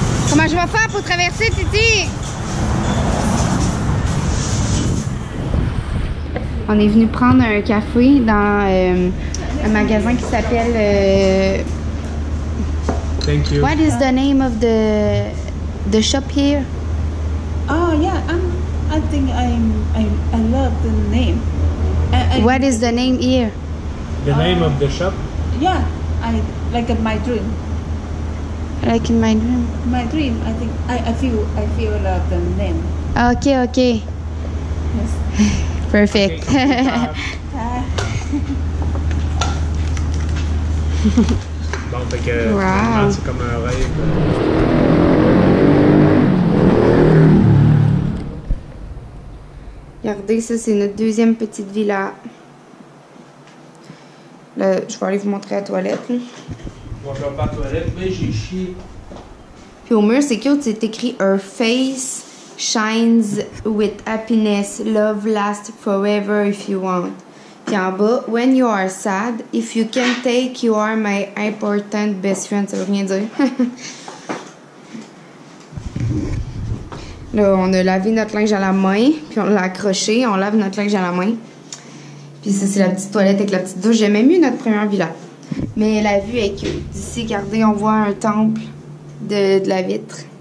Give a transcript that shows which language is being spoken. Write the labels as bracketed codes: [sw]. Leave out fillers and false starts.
[fr] Comment je vais faire pour traverser, Titi? On est venu prendre un café dans un magasin qui s'appelle... [en] Thank you. What is the name of the shop here? Oh yeah, I think I love the name. What is the name here? The name of the shop? Yeah, I like my dream. Like in my dream. My dream. I think I feel love the name. Okay, okay. Yes. Perfect. [fr] Bon, fait que [en] Wow. [fr] finalement, c'est comme un rêve. Regardez, ça c'est notre deuxième petite villa. Là, je vais aller vous montrer la toilette. Là. Moi, je vais pas à la toilette, mais j'ai chié. Puis au mur, c'est cute, c'est écrit [en] Her face shines with happiness. Love lasts forever if you want. [fr] Puis en bas, [en] when you are sad, if you can take, you are my important best friend. [fr] Ça veut rien dire. Là, on a lavé notre linge à la main, puis on l'a accroché, on lave notre linge à la main. Puis ça, c'est la petite toilette avec la petite douche. J'aimais mieux notre première villa. Mais la vue est cute. D'ici, regardez, on voit un temple de la vitre.